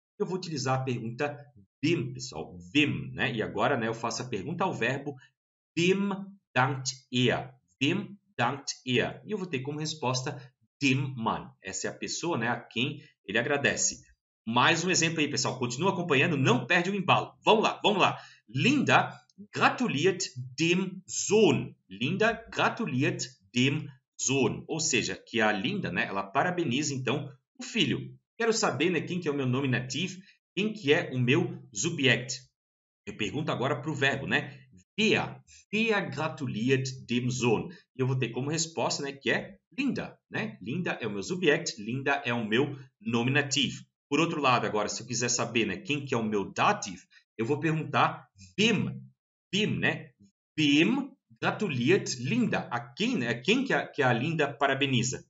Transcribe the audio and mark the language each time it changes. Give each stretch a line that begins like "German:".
Portuguese: Eu vou utilizar a pergunta wem, pessoal. Wem, né? E agora, né, eu faço a pergunta ao verbo
German: wem dankt er? Wem dankt er?
Portuguese: E eu vou ter como resposta
German: dem Mann.
Portuguese: Essa é a pessoa, né, a quem ele agradece. Mais um exemplo aí, pessoal. Continua acompanhando, não perde o embalo. Vamos lá, vamos lá.
German: Linda gratuliert dem Sohn. Linda gratuliert dem Sohn.
Portuguese: Ou seja, que a Linda, né, ela parabeniza, então, o filho. Quero saber, né, quem que é o meu nominativo, quem que é o meu subject. Eu pergunto agora para o verbo, né?
German: Wer gratuliert dem Sohn?
Portuguese: E eu vou ter como resposta, né, que é Linda, né? Linda é o meu subject, Linda é o meu nominativo. Por outro lado, agora, se eu quiser saber, né, quem que é o meu dative, eu vou perguntar wem, né?
German: Wem gratuliert Linda?
Portuguese: A quem, né? Quem que a Linda parabeniza?